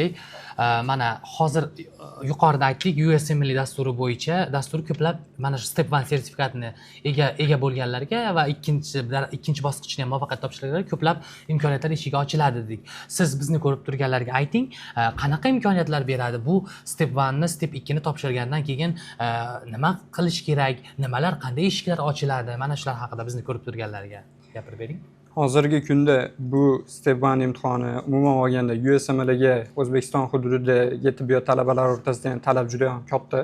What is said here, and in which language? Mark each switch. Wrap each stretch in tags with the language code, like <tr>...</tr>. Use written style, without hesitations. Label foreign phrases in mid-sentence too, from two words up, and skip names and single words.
<uz>Mana hozir yuqorida aytdik, USMLE dasturi bo'yicha dastur ko'plab mana shu step 1 sertifikatini ega bo'lganlarga va ikkinchi bosqichni ham muvaffaqiyat topshirganlarga ko'plab imkoniyatlar eshigi ochiladi dedik. Siz bizni ko'rib turganlarga ayting, qanaqa imkoniyatlar beradi? Bu step 1 ni, step 2 ni topshirgandan keyin nima qilish kerak? Nimalar, qanday eshiklar ochiladi? Mana shular haqida bizni ko'rib turganlarga gapirib bering. Hozirgi kunda bu step 1 imtihoni umuman olganda USMLEga O'zbekiston hududidagi tibbiyot talabalari o'rtasida talab juda ham katta.</uz>